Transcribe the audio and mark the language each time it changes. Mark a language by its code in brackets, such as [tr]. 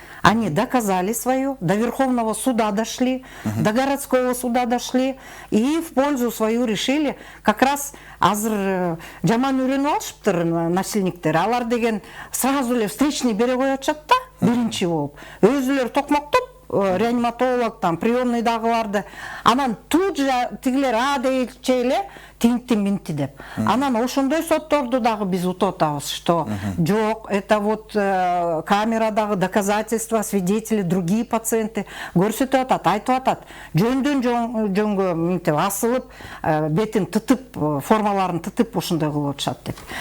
[ru] Они доказали свое, до Верховного суда дошли, до городского суда дошли и в пользу свою решили. [ky] Как раз азыр жаман үйрөнүп алышыптыр насильниктер. Алар деген [ru] сразу [ky] эле [ru] встречный [ky] бере коюшат да, биринчи болуп. Өзүлөр токмоктоп, реаниматолог, [ru] там, приемный [ky] дагыларды. Анан [ru] тут же [ky] тигилер дейчи эле тинти-минти деп. Анан ошондой сотторду дагы биз утуп атабыз, что жок, [ru] это вот [ky] камерадагы [ru] доказательства, свидетели, другие пациенты [ky] көрсөтүп атат, айтып атат. Жөндөн жөнгө минтип асылып, бетин тытып, формаларын тытып ошондой кылып атышат деп.